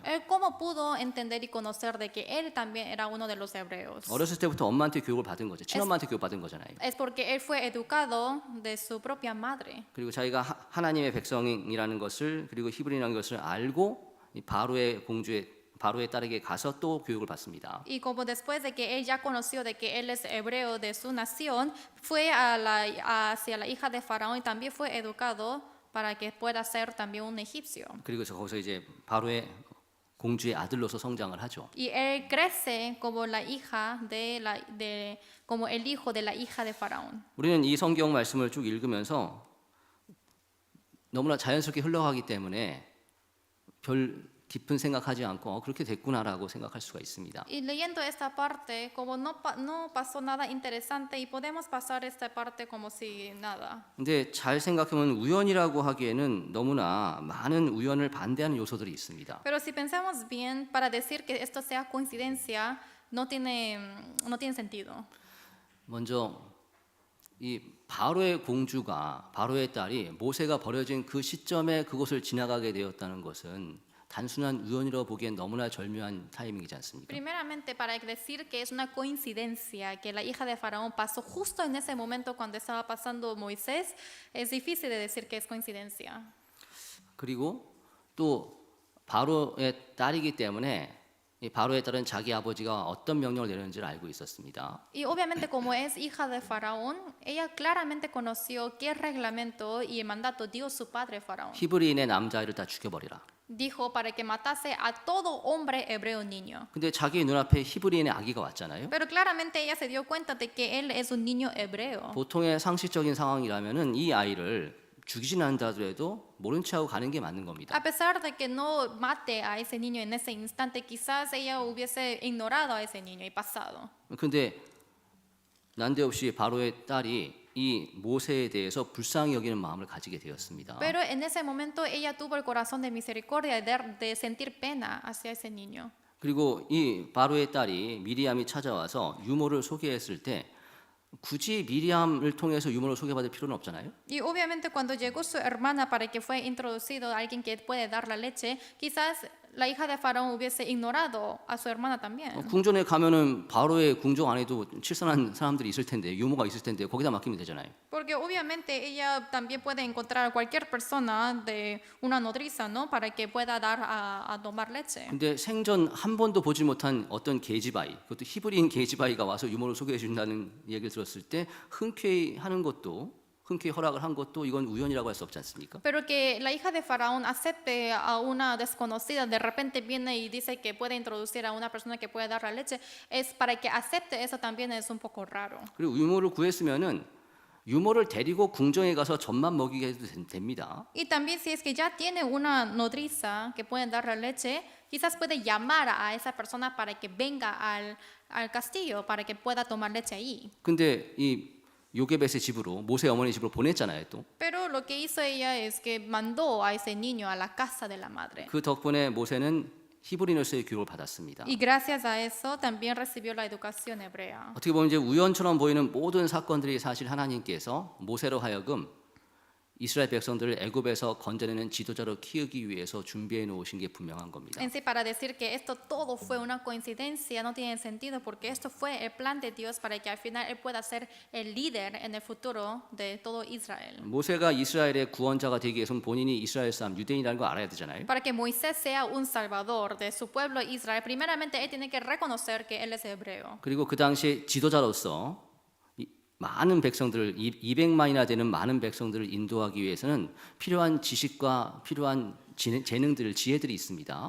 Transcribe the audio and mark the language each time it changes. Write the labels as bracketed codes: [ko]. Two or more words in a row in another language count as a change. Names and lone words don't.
[es] Él cómo pudo entender y conocer de que él también era uno de los hebreos. [ko] 어렸을 때부터 엄마한테 교육을 받은 거죠. 친엄마한테 교육 받은 거잖아요. [es] Es porque él fue educado de su propia madre. [ko] 그리고 자기가 하나님의 백성이라는 것을, 그리고 히브리인이라는 것을 알고 이 바로의 딸에게 가서 또 교육을 받습니다. [es] Y como después de que él ya conoció de que él es hebreo de su nación, fue hacia la hija de Faraón y también fue educado para que pueda ser también un egipcio. [ko] 그리고 거기서 이제 바로의 공주의 아들로서 성장을 하죠. [es] Y él crece como como el hijo de la hija de Faraón. [ko] 우리는 이 성경 말씀을 쭉 읽으면서 너무나 자연스럽게 흘러가기 때문에 별 깊은 생각하지 않고 그렇게 됐구나라고 생각할 수가 있습니다. [es] Y leyendo esta parte, como no pasó nada interesante y podemos pasar esta parte como si nada. [ko] 근데 잘 생각하면 우연이라고 하기에는 너무나 많은 우연을 반대하는 요소들이 있습니다. [es] Pero si pensamos bien, para decir que esto sea coincidencia, no tiene sentido. [ko] 먼저 이 바로의 공주가, 바로의 딸이 모세가 버려진 그 시점에 그곳을 지나가게 되었다는 것은 단순한 우연이라고 보기엔 너무나 절묘한 타이밍이지 않습니까? [es] Primeramente, para decir que es una coincidencia que la hija de Faraón pasó justo en ese momento cuando estaba pasando Moisés, es difícil de decir que es coincidencia. [ko] 그리고 또 바로의 딸이기 때문에 이 바로의 딸은 자기 아버지가 어떤 명령을 내렸는지를 알고 있었습니다. [es] Y obviamente como es hija de Faraón, ella claramente conoció qué reglamento y mandato dio su padre Faraón. [ko] 히브리인의 남자아이를 다 죽여버리라. [es] Dijo para que matase a todo hombre hebreo niño. [ko] 근데 자기 눈앞에 히브리인의 아기가 왔잖아요. [es] Pero claramente ella se dio cuenta de que él es un niño hebreo. [ko] 보통의 상식적인 상황이라면은 이 아이를 죽이진 않는다 하더라도 모른 체하고 가는 게 맞는 겁니다. [es] A pesar de que no mate a ese niño en ese instante, quizás ella hubiese ignorado a ese niño y pasado. [ko] 근데 난데없이 바로의 딸이 이 모세에 대해서 불쌍히 여기는 마음을 가지게 되었습니다. [es] Pero en ese momento ella tuvo el corazón de misericordia de sentir pena hacia ese niño. [ko] 그리고 이 바로의 딸이 미리암이 찾아와서 유모를 소개했을 때 굳이 미리암을 통해서 유모를 소개받을 필요는 없잖아요. [es] Y obviamente cuando llegó su hermana para que fue introducido alguien que puede dar la leche, quizás la hija de Faraón hubiese ignorado a su hermana también. [ko] 궁전에 가면은 바로의 궁정 안에도 칠선한 사람들이 있을 텐데 유모가 있을 텐데 거기다 맡기면 되잖아요. [es] Porque obviamente ella también puede encontrar a cualquier persona de una nodriza, ¿no? Para que pueda dar a tomar leche. [ko] 근데 생전 한 번도 보지 못한 어떤 계집아이, 그것도 히브리인 계집아이가 와서 유모를 소개해 준다는 얘기를 들었을 때 흔쾌히 허락을 한 것도 이건 우연이라고 할 수 없지 않습니까? [es] Pero que la hija de Faraón acepte a una desconocida, de repente viene y dice que puede introducir a una persona que puede dar la leche, es para que acepte eso también es un poco raro. [ko] 그리고 유모를 구했으면은 유모를 데리고 궁정에 가서 젖만 먹이게 해도 됩니다. [es] Y también si es que ya tiene una nodriza que puede dar la leche, quizás puede llamar a esa persona para que venga al castillo, para que pueda tomar leche ahí. [ko] 근데 이 요게벳의 집으로 모세 어머니 집으로 보냈잖아요, 또. [es] Pero lo que hizo ella es que mandó a ese niño a la casa de la madre. [ko] 그 덕분에 모세는 히브리인으로서의 교육을 받았습니다. [es] Y gracias a eso también recibió la educación hebrea. [ko] 어떻게 보면 이제 우연처럼 보이는 모든 사건들이 사실 하나님께서 모세로 하여금 이스라엘 백성들을 애굽에서 건져내는 지도자로 키우기 위해서 준비해 놓으신 게 분명한 겁니다. [es] En sí, para decir que esto todo fue una coincidencia no tiene sentido porque esto fue el plan de Dios para que al final él pueda ser el líder en el futuro de todo Israel. [ko] 모세가 이스라엘의 구원자가 되기 위해서는 본인이 이스라엘 사람 유대인이라는 걸 알아야 되잖아요. [es] Para que Moisés sea un salvador de su pueblo Israel, primeramente él tiene que reconocer que él es hebreo. [ko] 그리고 그 당시 지도자로서 많은 백성들을 200만이나 되는 많은 백성들을 인도하기 위해서는 필요한 지식과 필요한 재능들, 지혜들이 있습니다.